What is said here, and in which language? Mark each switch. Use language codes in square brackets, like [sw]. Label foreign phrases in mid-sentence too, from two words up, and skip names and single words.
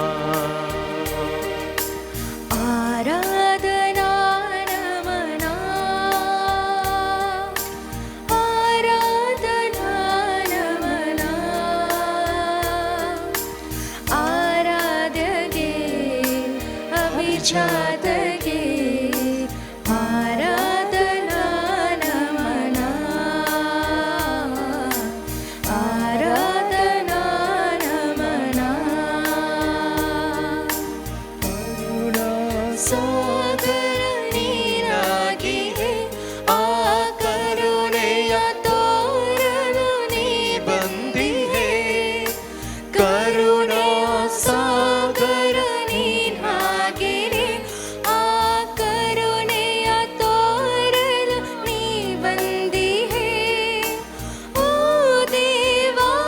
[mr] आराधना नमना आराधना नमना आराध्य गे अभिजात गे आराधना नमना आराधना नमना [kn] सागर ನೀನಾಗಿ ಆ ಕರುಣೆಯ ತೋರಲು ನೀ ಬಂದಿಹೆ ಕರುಣಾ ಸಾಗರ ನೀನಾಗಿ ಆ ಕರುಣೆಯ ತೋರಲು ನೀ ಬಂದಿಹೆ ಓ ದೇವಾ